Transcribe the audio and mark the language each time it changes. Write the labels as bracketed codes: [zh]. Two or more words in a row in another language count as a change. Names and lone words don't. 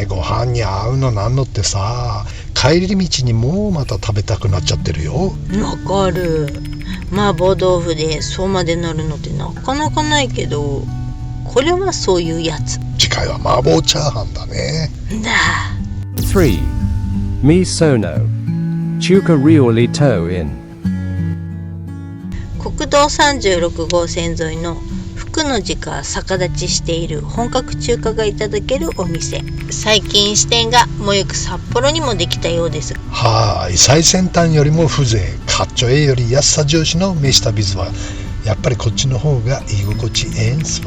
[ja] ご飯に合うのなんのってさ、帰り道にもうまた食べたくなっちゃってるよ。わかる。麻婆豆腐でそうまでなるのってなかなかないけど、これはそういうやつ。次回は麻婆チャーハンだね。だ。 3. Misono. Chuka Ryoli To In. 国道36号線沿いの福の字が逆立ちしている本格中華がいただけるお店。最近支店がもよく札幌にもできたようです。はい、最先端よりも風情、かっちょええより安さ重視の飯旅ズはやっぱりこっちの方が居心地ええんすわ。